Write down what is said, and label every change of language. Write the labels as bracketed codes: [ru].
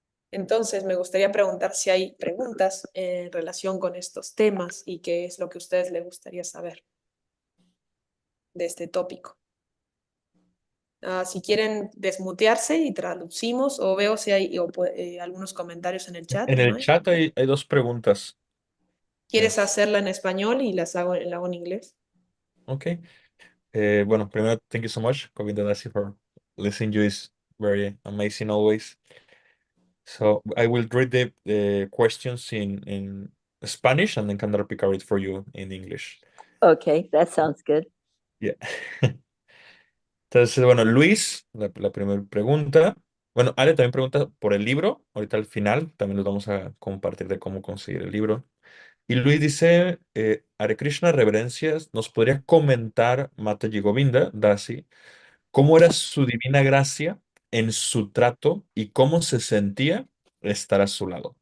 [es] Entonces, me gustaría preguntar si hay preguntas en relación con estos temas y qué es lo que a ustedes les gustaría saber de este tópico. Si quieren desmutearse y traducimos, o veo si hay algunos comentarios en el chat. En el chat hay dos preguntas. ¿Quieres hacerla en español y la hago en inglés? Ok. Bueno, primero, [en] thank you so much, Govinda Dasi, for listening to you. Is very amazing always. So I will read the questions in Spanish and then can repeat it for you in English. Okay, that sounds good. Yeah. [es] Entonces, bueno, Luis, la primera pregunta. Bueno, Ale también pregunta por el libro. Ahorita al final también les vamos a compartir de cómo conseguir el libro. Y Luis dice, Hare Krishna, reverencias, ¿nos podría comentar Mataji Govinda Dasi cómo era su divina gracia en su trato y cómo se sentía estar a su lado?